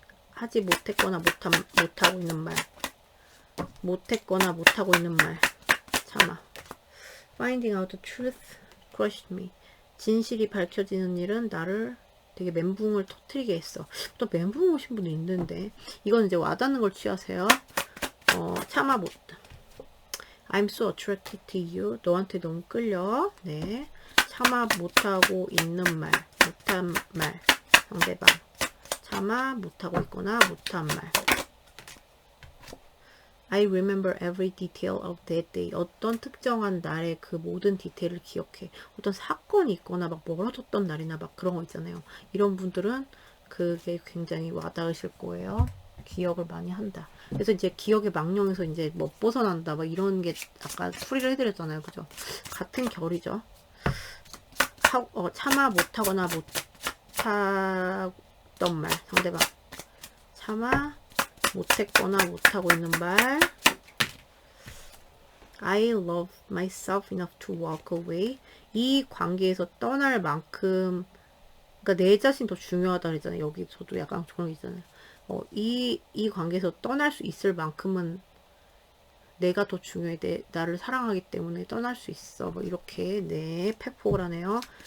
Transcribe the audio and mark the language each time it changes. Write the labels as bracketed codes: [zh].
[ko] 하지 못했거나 못하고 있는 말. 못했거나 못하고 있는 말. 참아. [en] Finding out the truth crushed me. [ko] 진실이 밝혀지는 일은 나를 되게 멘붕을 터뜨리게 했어. 또 멘붕 오신 분이 있는데, 이건 이제 와닿는 걸 취하세요. 참아 못. [en] I'm so attracted to you. [ko] 너한테 너무 끌려. 네. 참아 못하고 있는 말. 못한 말. 상대방. 참아 못하고 있거나 못한 말. [en] I remember every detail of that day. [ko] 어떤 특정한 날의 그 모든 디테일을 기억해. 어떤 사건이 있거나 막 멀어졌던 날이나 막 그런 거 있잖아요. 이런 분들은 그게 굉장히 와닿으실 거예요. 기억을 많이 한다. 그래서 이제 기억의 망령에서 이제 뭐 벗어난다. 막 이런 게 아까 풀이를 해드렸잖아요. 그죠? 같은 결이죠. 참아 못하거나 못하던 말. 상대방. 참아 못했거나 못하고 있는 말. [en] I love myself enough to walk away. [ko] 이 관계에서 떠날 만큼, 그러니까 내 자신이 더 중요하다 그랬잖아요. 여기 저도 약간 그런 게 있잖아요. 이 관계에서 떠날 수 있을 만큼은 내가 더 중요해. 나를 사랑하기 때문에 떠날 수 있어. 뭐 이렇게 네 팩폭을 하네요.